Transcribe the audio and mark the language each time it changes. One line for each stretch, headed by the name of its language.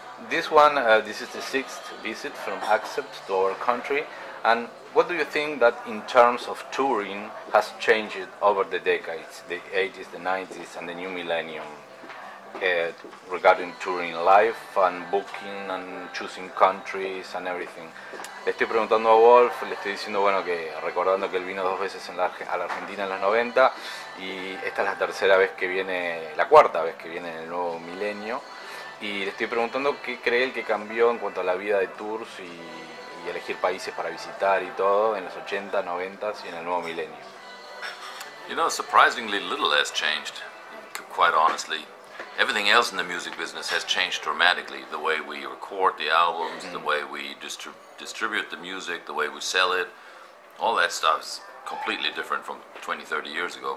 English: This is the 6th visit from Accept to our country. And what do you think that in terms of touring has changed over the decades, the 80s, the 90s, and the new millennium, regarding touring live and booking and choosing countries and everything?
Spanish: Le estoy preguntando a Wolf, le estoy diciendo, bueno, que recordando que él vino 2 veces a la Argentina en los 90 y esta es la 3ª vez que viene, la 4ª vez que viene en el nuevo milenio, y le estoy preguntando qué cree él que cambió en cuanto a la vida de tours y elegir países para visitar y todo en los 80, 90 y en el nuevo milenio.
English: You know, surprisingly little has changed, quite honestly. Everything else in the music business has changed dramatically. The way we record the albums, the way we distribute the music, the way we sell it, all that stuff is completely different from 20, 30 years ago.